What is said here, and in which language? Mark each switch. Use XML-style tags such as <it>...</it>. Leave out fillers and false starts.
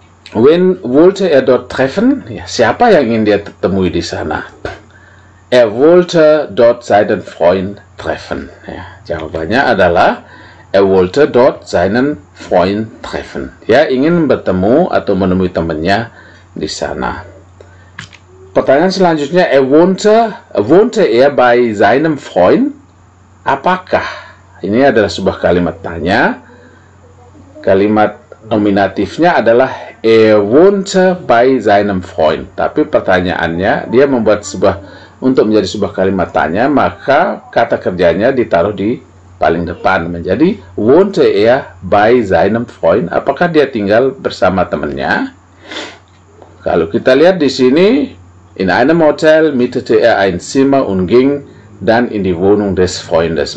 <de>Wen wollte er dort treffen?</de> <id>Ya, siapa yang ingin dia temui di sana?</id> <de>Er wollte dort seinen Freund treffen.</de> <id>Ya, jawabannya adalah</id> <de>Er wollte dort seinen Freund treffen.</de> <id>Dia ingin bertemu atau menemui temannya di sana. Pertanyaan selanjutnya,</id> <de>wohnte er bei seinem Freund?</de> <id>Apakah? Ini adalah sebuah kalimat tanya. Kalimat nominatifnya adalah</id> <de>er wohnte bei seinem Freund.</de> <id>Tapi pertanyaannya, dia membuat untuk menjadi sebuah kalimat tanya, maka kata kerjanya ditaruh di paling depan, menjadi</id> <de>wohnte er bei seinem Freund?</de> <id>Apakah dia tinggal bersama temannya? Kalau kita lihat di sini,</id> <de>in einem Hotel mietete er ein Zimmer und ging dann in die Wohnung des Freundes.</de>